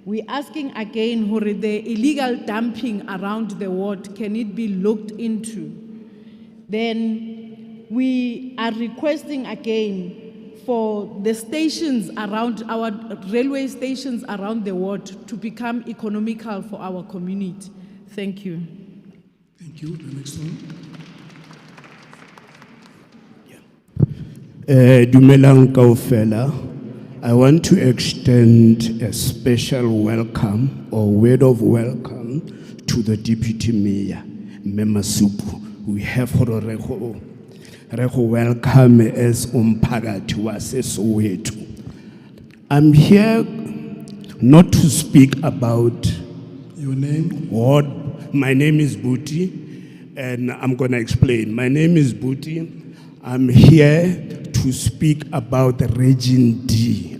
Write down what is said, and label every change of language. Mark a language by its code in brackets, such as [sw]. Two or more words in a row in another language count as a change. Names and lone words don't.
[en] We're asking again for the illegal dumping around the ward, can it be looked into? Then we are requesting again for the stations around our railway stations around the ward to become economical for our community. Thank you. Thank you. The next one. [st] Dumelang kaofela, [en] I want to extend a special welcome or word of welcome to the Deputy Mayor, Memasupu. We have Reho welcome as [zu] umpagati wase Soweto. [en] I'm here not to speak about your name. What my name is Booty, and I'm going to explain. My name is Booty. I'm here to speak about the Region D.